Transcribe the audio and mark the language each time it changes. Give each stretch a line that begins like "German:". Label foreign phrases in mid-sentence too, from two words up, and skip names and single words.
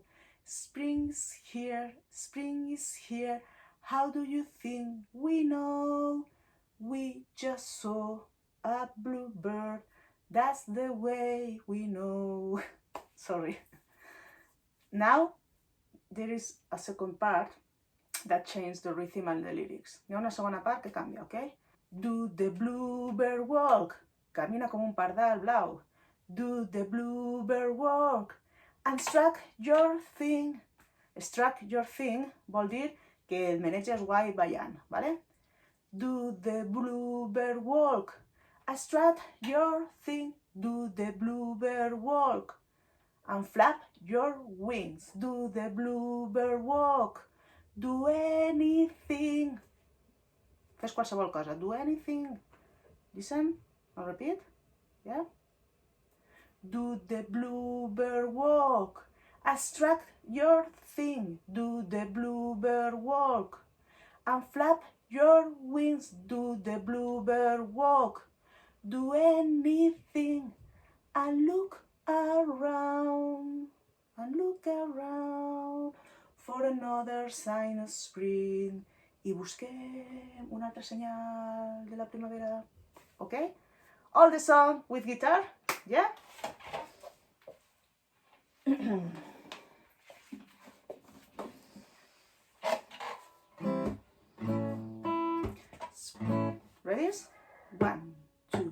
English: Spring is here, how do you think we know? We just saw a bluebird, that's the way we know. Sorry. Now, there is a second part that changes the rhythm and the lyrics.
Catalan: Hi ha una segona part que canvia, ok?
English: Do the bluebird walk?
Catalan: Camina com un pardal blau.
English: Do the bluebird walk? And strike your thing. Strike your thing
Catalan: vol dir que el meneges guai ballant, ¿vale?
English: Do the bluebird walk? And strike your thing. Do the bluebird walk? And flap your wings. Do the bluebird walk? Do anything.
Catalan: Fes qualsevol cosa.
English: Do anything. Listen. I'll repeat. Yeah? Do the bluebird walk? Abstract your thing. Do the bluebird walk? And flap your wings. Do the bluebird walk? Do anything. And look around. And look around for another sign of spring.
Catalan: I busquem un altre senyal de la primavera.
English: Okay? All the song with guitar, yeah? Ready? 1, 2.